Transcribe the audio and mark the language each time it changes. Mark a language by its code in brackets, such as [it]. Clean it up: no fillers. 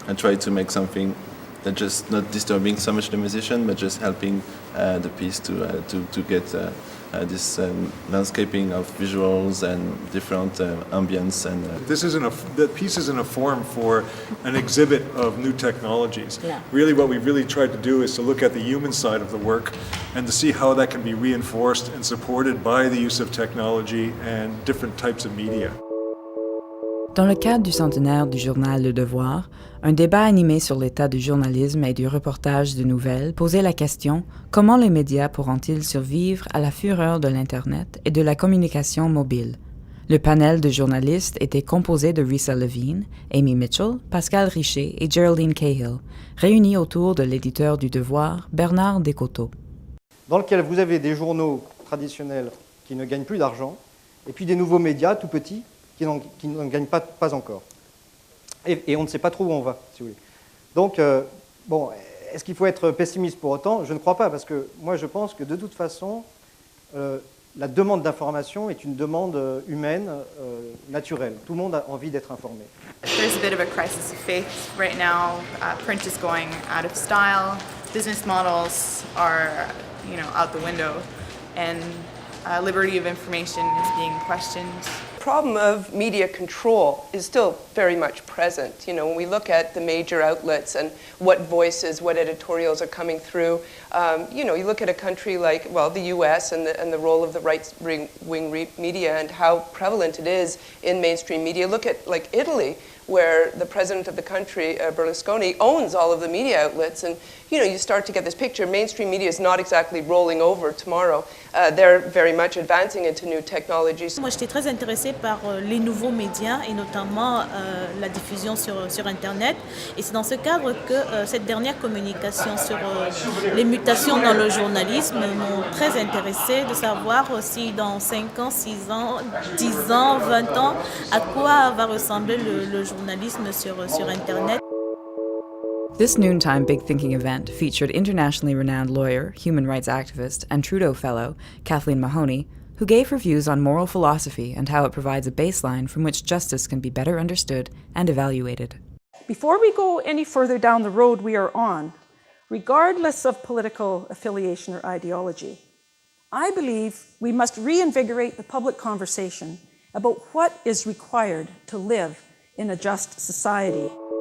[en] I try to make something that just not disturbing so much the musician, but just helping the piece to get this landscaping of visuals and different ambience. And the piece isn't a form for an exhibit of new technologies. Yeah. Really, what we've really tried to do is to look at the human side of the work and to see how that can be reinforced and supported by the use of technology and different types of media. [fr] Dans le cadre du centenaire du journal Le Devoir, un débat animé sur l'état du journalisme et du reportage de nouvelles posait la question « Comment les médias pourront-ils survivre à la fureur de l'Internet et de la communication mobile ?» Le panel de journalistes était composé de Risa Levine, Amy Mitchell, Pascal Richer et Geraldine Cahill, réunis autour de l'éditeur du Devoir, Bernard Descoteaux. Dans lequel vous avez des journaux traditionnels qui ne gagnent plus d'argent, et puis des nouveaux médias tout petits qui n'en gagnent pas encore. Et on ne sait pas trop où on va, si vous voulez. Donc, bon, est-ce qu'il faut être pessimiste pour autant? Je ne crois pas, parce que moi je pense que de toute façon, la demande d'information est une demande humaine, naturelle. Tout le monde a envie d'être informé. [en] There's a bit of a crisis of faith right now. Print is going out of style. Business models are, out the window, and liberty of information is being questioned. The problem of media control is still very much present. When we look at the major outlets and what voices, what editorials are coming through, you look at a country like, the US and the role of the right-wing media and how prevalent it is in mainstream media. Look at like Italy, where the president of the country, Berlusconi, owns all of the media outlets. And, you start to get this picture. Mainstream media is not exactly rolling over tomorrow. They're very much advancing into new technologies. [fr] Moi, j'étais très intéressée par les nouveaux médias et notamment la diffusion sur Internet. Et c'est dans ce cadre que cette dernière communication sur les mutations dans le journalisme m'ont très intéressée de savoir si dans 5 ans, 6 ans, 10 ans, 20 ans, à quoi va ressembler le journalisme sur Internet. [en] This noontime Big Thinking event featured internationally renowned lawyer, human rights activist, and Trudeau Fellow, Kathleen Mahoney, who gave her views on moral philosophy and how it provides a baseline from which justice can be better understood and evaluated. Before we go any further down the road we are on, regardless of political affiliation or ideology, I believe we must reinvigorate the public conversation about what is required to live in a just society.